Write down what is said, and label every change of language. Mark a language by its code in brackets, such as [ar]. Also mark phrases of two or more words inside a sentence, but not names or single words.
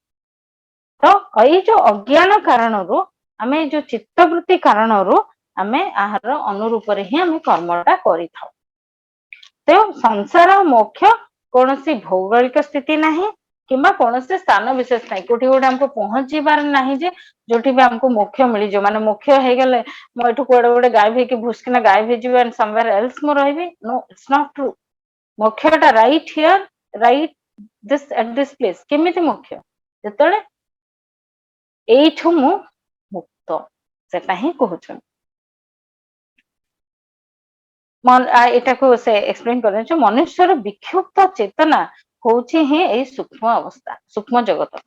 [or] ତ ଏଇ ଯୋଉ ଅଜ୍ଞାନ କାରଣରୁ, ଆମେ ଏଇ ଯୋଉ ଚିତ୍ତ ବୃତ୍ତି କାରଣରୁ ଆମେ ଆହାର ଅନୁରୂପରେ ହିଁ ଆମେ କର୍ମଟା କରିଥାଉ। ତେଣୁ ସଂସାର ମୋକ୍ଷ କୌଣସି ଭୌଗୋଳିକ ସ୍ଥିତି ନାହିଁ କିମ୍ବା କୌଣସି ସ୍ଥାନ ବିଶେଷ ନାହିଁ, କୋଉଠି ଗୋଟେ ଆମକୁ ପହଞ୍ଚିବାର ନାହିଁ ଯେ ଯୋଉଠି ବି ଆମକୁ ମୋକ୍ଷ ମିଳିଯିବ। ମାନେ ମୋକ୍ଷ ହେଇଗଲେ ମୁଁ ଏଠୁ କୁଆଡେ ଗୋଟେ ଗାୟବ ହେଇକି ଭୁସ କିନା ଗାୟବ ହେଇଯିବି [en] and somewhere else [or] ମୁଁ ରହିବି। [en] No, it's not true. ମୋକ୍ଷଟା right here, right at this place। [or] କେମିତି ମୋକ୍ଷ? ଯେତେବେଳେ ଏଇଠୁ ମୁଁ ମୁକ୍ତ, ସେଟା ହିଁ କହୁଛନ୍ତି। ଏଟାକୁ ସେ ଏକ୍ସପ୍ଲେନ କରିଦେଇଛୁ, ମନୁଷ୍ୟର ବିକ୍ଷୁବ୍ଧ ଚେତନା ହଉଛି ହିଁ ଏଇ ସୂକ୍ଷ୍ମ ଅବସ୍ଥା, ସୂକ୍ଷ୍ମ ଜଗତ।